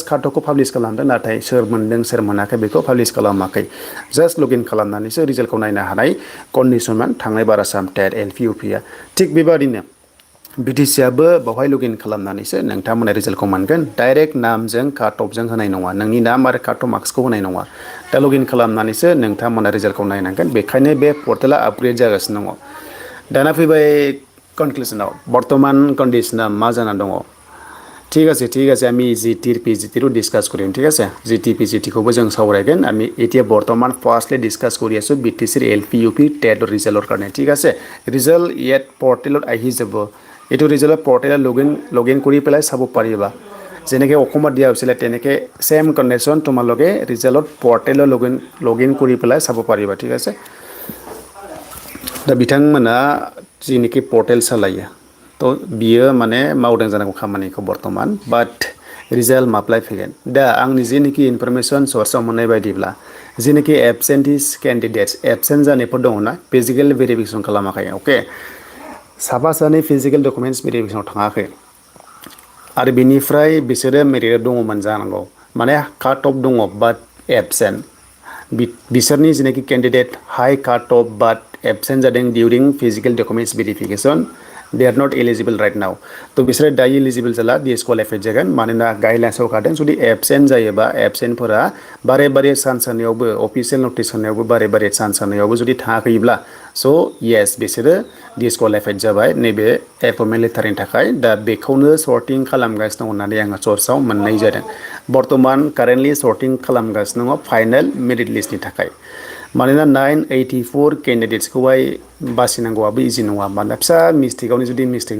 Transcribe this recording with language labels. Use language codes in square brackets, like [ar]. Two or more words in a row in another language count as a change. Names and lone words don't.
[brx] काटअफखौ पाब्लिश खालामदों नाथाय सोर मोनदों सोर मोनाखै बेखौ पाब्लिश खालामाखै जास्ट लगइन खालामनानैसो रिजाल्टखौ नायनो हानाय कन्डिसनमोन थांनाय बार आसाम टेट एलपिइउपिआ थिग बेबादिनो बिटिसिआबो बेवहाय लगइन खालामनानैसो नोंथांमोना रिजाल्टखौ मोनगोन डाइरेक्ट नामजों काट अफजों होनाय नङा नोंनि नाम आरो काट अफ मार्क्सखौ होनाय नङा दा लगइन खालामनानैसो नोंथांमोना रिजाल्टखौ नायनांगोन बेखायनो बे पर्टेला आपग्रेड जागासिनो दङ दाना फैबाय कनक्लुसनाव बर्तमान कन्डिसना मा जानानै दङ [as] ঠিক আছে আমি জিটিৰ পিজিটিৰো ডিছকাছ কৰিম ঠিক আছে জিটি পিজিটিखौबो [brx] जों सावरायगोन [as] আমি এতিয়া বৰ্তমান ফাৰ্ষ্টলি ডিছকাছ কৰি আছোঁ বিটিচিৰ এলপিইউপি টেট ৰিজাল্টৰ কাৰণে ঠিক আছে ৰিজাল্ট ইয়াত পৰ্টেলত আহি যাব এইটো ৰিজাল্ট পৰ্টেলত লগইন কৰি পেলাই চাব পাৰিবা যেনেকৈ অসমত দিয়া হৈছিলে তেনেকৈ সেম কণ্ডিশ্যন তোমালোকে ৰিজাল্টত পৰ্টেলত লগইন কৰি পেলাই চাব পাৰিবা ঠিক আছে [brx] दा बिथांमोना जिनोखि पर्टेल सालायो तो बियो माने मावदों जानांगौ खामानिखौ बर्तमान बाट रिजाल्ट माब्ला फैगोन दा आंनि जिनोखि इनफरमेसन सर्सआव मोननाय बायदिब्ला जिनोखि एबसेन्टिस केन्डिडेट्स एबसेन्ट जानायफोर दङना [en] physical verification [brx] खालामाखै अके साफा सानै [en] physical documents [brx] भेरिफिकेसनाव थाङाखै आरो बेनिफ्राय बिसोरो मेरिटआव दङमोन जानांगौ माने काट अफ दङ बाट एबसेन्ट बिसोरनि जिनोखि केन्डिडेट हाई काट अफ बाट एबसेन्ट जादों डिउरिं [en] physical documents [brx] भेरिफिकेसन [en] they are not eligible right now [brx] तो बिसोर दायो एलिजिबल जाला डिसक्वालिफाइड जागोन मानोना गाइडलाइन्सआव होखादों जुदि एबसेन्ट जायोबा एबसेन्टफोरा बारे बारे चान्स होनायावबो [en] official notice [brx] होनायावबो बारे बारे चान्स होनायावबो जुदि थाङाखैब्ला स' येस बिसोरो डिसक्वालिफाइड जाबाय नैबे एपइन्टमेन्ट लेटारनि थाखाय दा बेखौनो सर्टिं खालामगासिनो दं होननानै आङो सर्सआव मोननाय जादों बर्तमान कारेन्टलि सर्टिं खालामगासिनो दङ [en] final merit [brx] लिस्टनि थाखाय मानोना 984 केन्डिडेट्सखौहाय बासिनांगौआबो इजि नङा मानोना फिसा मिस्टेकआवनो जुदि मिस्टेक